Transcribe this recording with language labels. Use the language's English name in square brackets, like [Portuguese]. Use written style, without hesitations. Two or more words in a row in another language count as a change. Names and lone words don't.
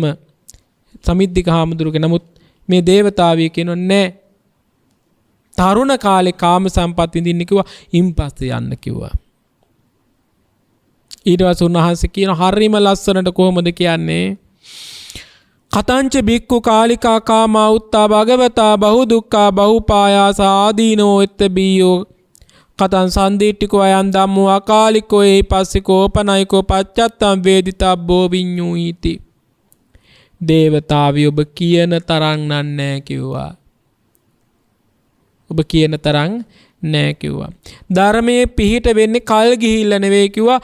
[Sinhala] සමිද්දික හාමුදුරුවෝ නමුත් මේ දේවතාවිය කියනවා නෑ. තරුණ කාලේ කාම සම්පත් විඳින්න කිව්වා. ඉන්පස්සේ යන්න කිව්වා. ඊට පස්සේ උන්වහන්සේ කියන හරිම ලස්සනට කොහොමද කියන්නේ? [Pali] කතංච බික්කු කාලිකා කාමා උත්තා භගවතා බහු දුක්ඛා බහුපායාස ආදීනෝ එත්ත බීයෝ කතං සන්දිට්ඨිකෝ අයං ධම්මෝ අකාලිකෝ ඒපස්සිකෝ පනයිකෝ පච්චත්තං වේදිතබ්බෝ විඤ්ඤුයිති. [Sinhala] දේවතාවි ඔබ කියන තරම් නෑ කිව්වා. ඔබ කියන තරම් නෑ කිව්වා. ධර්මයේ පිහිට වෙන්නේ කල් ගිහිල්ලා නෙවෙයි කිව්වා.